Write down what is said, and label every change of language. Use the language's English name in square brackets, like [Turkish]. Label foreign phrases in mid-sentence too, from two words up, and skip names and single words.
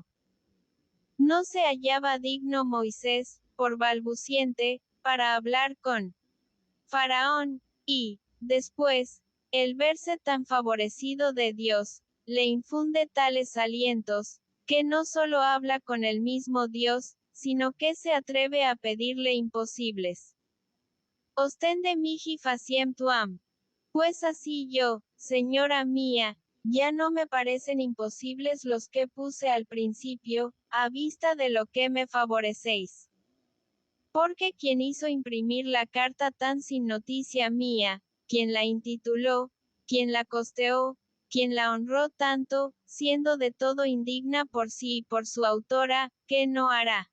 [Spanish] No se hallaba digno Moisés, por balbuciente, para hablar con Faraón, y, después, el verse tan favorecido de Dios, le infunde tales alientos, que no solo habla con el mismo Dios, sino que se atreve a pedirle imposibles. [Latin] Ostende mihi faciem tuam. [Spanish] Pues así yo, señora mía, ya no me parecen imposibles los que puse al principio, a vista de lo que me favorecéis. Porque quien hizo imprimir la carta tan sin noticia mía, quien la intituló, quien la costeó, quien la honró tanto, siendo de todo indigna por sí y por su autora, ¿qué no hará?